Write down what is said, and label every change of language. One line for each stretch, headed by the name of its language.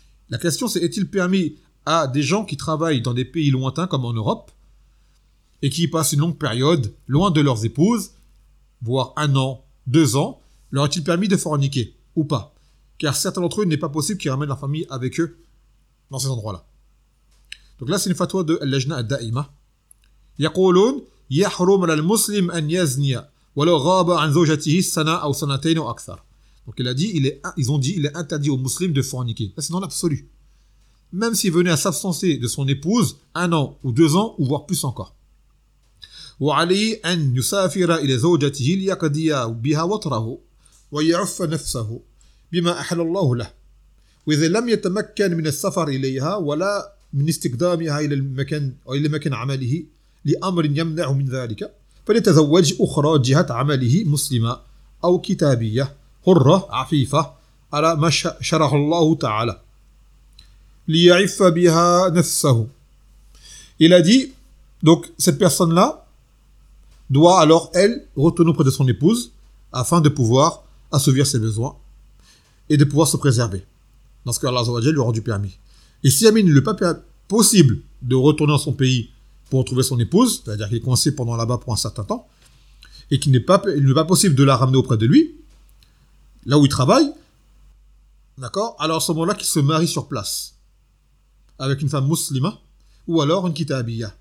French: La question c'est est-il permis à des gens qui travaillent dans des pays lointains comme en Europe et qui passent une longue période loin de leurs épouses, voire un an, deux ans, leur est-il permis de forniquer ou pas? Car certains d'entre eux, il n'est pas possible qu'ils ramènent leur famille avec eux dans ces endroits-là. Donc là, c'est une fatwa de Al-Lajna Al-Da'ima.
Arabic: يقولون يحرم للمسلم أن يزني ولو غاب عن زوجته سنة أو سنتين أو أكثر.
French: Donc il a dit, ils ont dit, il est interdit aux musulmans de forniquer. Là, c'est dans l'absolu. Même s'il venait à s'abstenir de son épouse un an ou deux ans, ou voire plus encore.
Arabic: وعليه أن يسافر إلى زوجته ليقضي بها وطره ويعف نفسه بما أحل الله له وإذا لم يتمكن من السفر إليها ولا من استقدامها إلى المكان أو إلى مكان عمله لأمر يمنع من ذلك فليتزوج أخرى جهة عمله مسلمة أو كتابية حرة عفيفة على ما شرع الله تعالى ليعف بها نفسه.
French: Il a dit donc cette personne là doit alors, elle, retourner auprès de son épouse afin de pouvoir assouvir ses besoins et de pouvoir se préserver dans ce que Allah Azawajal lui a rendu permis. Et si Amine n'est pas possible de retourner dans son pays pour retrouver son épouse, c'est-à-dire qu'il est coincé pendant là-bas pour un certain temps, et qu'il n'est pas, il n'est pas possible de la ramener auprès de lui, là où il travaille, d'accord, alors à ce moment-là, qu'il se marie sur place avec une femme muslima ou alors une kitabiyya.